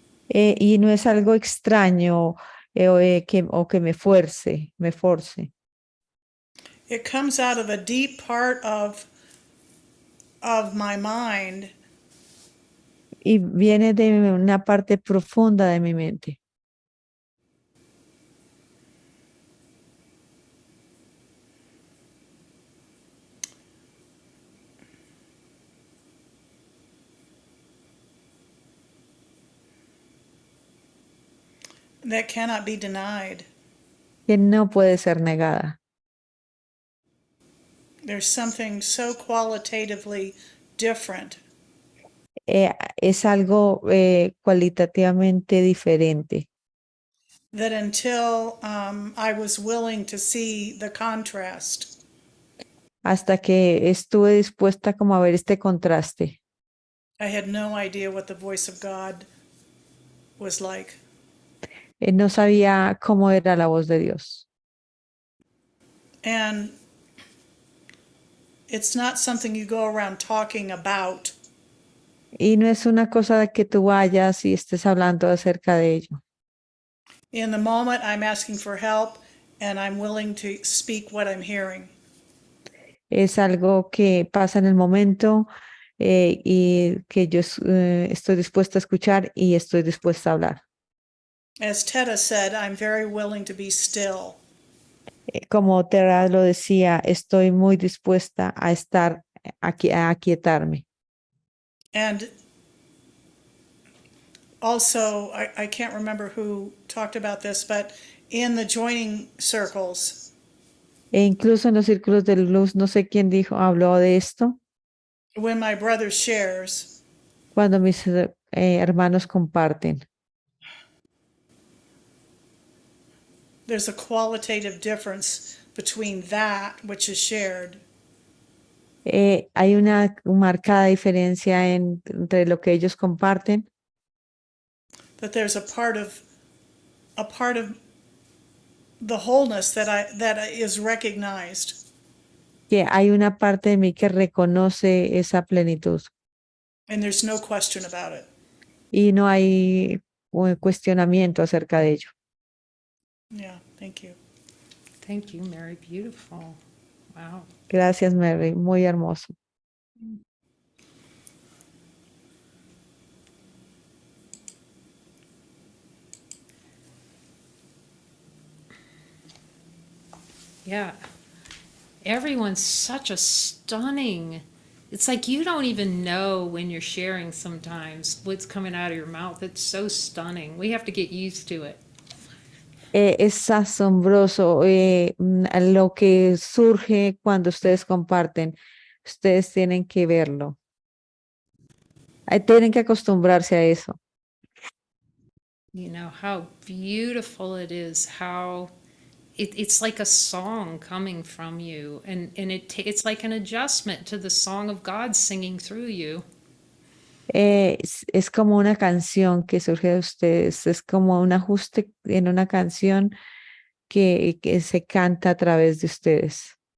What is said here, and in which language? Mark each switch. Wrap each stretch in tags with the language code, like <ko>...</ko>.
<es>Y no es algo extraño o que me force.</es> <en>It comes out of a deep part of my mind</en> <es>y viene de una parte profunda de mi mente.</es> <en>that cannot be denied.</en> <es>Que no puede ser negada.</es> <en>There's something so qualitatively different</en> <es>Es algo cualitativamente diferente.</es> <en>that until I was willing to see the contrast,</en> <es>Hasta que estuve dispuesta como a ver este contraste.</es> <en>I had no idea what the voice of God was like.</en> <es>No sabía cómo era la voz de Dios.</es> <en>And it's not something you go around talking about.</en> <es>Y no es una cosa de que tú vayas y estés hablando acerca de ello.</es> <en>In the moment, I'm asking for help and I'm willing to speak what I'm hearing.</en> <es>Es algo que pasa en el momento y que yo estoy dispuesta a escuchar y estoy dispuesta a hablar.</es> <en>As Teta said, I'm very willing to be still.</en> <es>Como Terra lo decía, estoy muy dispuesta a estar aquí, a aquietarme.</es> <en>And also, I can't remember who talked about this, but in the joining circles,</en> <es>E incluso en los círculos de luz, no sé quién habló de esto,</es> <en>when my brother shares,</en> <es>cuando mis hermanos comparten.</es> <en>there's a qualitative difference between that which is shared</en> <es>Hay una marcada diferencia entre lo que ellos comparten,</es> <en>that there's a part of the wholeness that is recognized,</en> <es>que hay una parte de mí que reconoce esa plenitud</es> <en>and there's no question about it.</en> <es>y no hay cuestionamiento acerca de ello.</es> <en>Yeah, thank you. Thank you, Mary. Beautiful. Wow.</en> <es>Gracias, Mary. Muy hermoso.</es> <en>Yeah. Everyone's such a stunning. It's like you don't even know when you're sharing sometimes what's coming out of your mouth. It's so stunning. We have to get used to it.</en> <es>Es asombroso lo que surge cuando ustedes comparten. Ustedes tienen que verlo. Tienen que acostumbrarse a eso.</es> <en>You know, how beautiful it is, how it's like a song coming from you. And it's like an adjustment to the song of God singing through you.</en> <es>Es como una canción que surge de ustedes. Es como un ajuste en una canción que se canta a través de ustedes.</es>